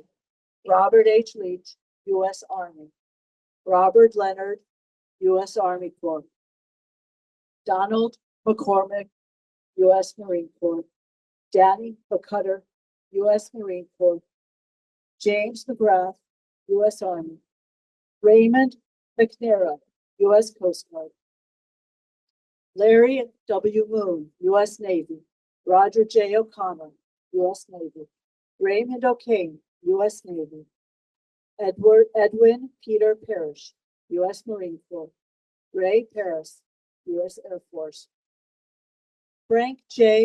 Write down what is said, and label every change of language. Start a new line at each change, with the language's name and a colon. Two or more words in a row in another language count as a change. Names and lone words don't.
English: Robert H. Leach, U.S. Army. Robert Leonard, U.S. Army Corps. Donald McCormick, U.S. Marine Corps. Danny McCutter, U.S. Marine Corps. James McGrath, U.S. Army. Raymond McNara, U.S. Coast Guard. Larry W. Moon, U.S. Navy. Roger J. O'Connor, U.S. Navy. Raymond O'Kane, U.S. Navy. Edwin Peter Parrish, U.S. Marine Corps. Ray Paris, U.S. Air Force. Frank J.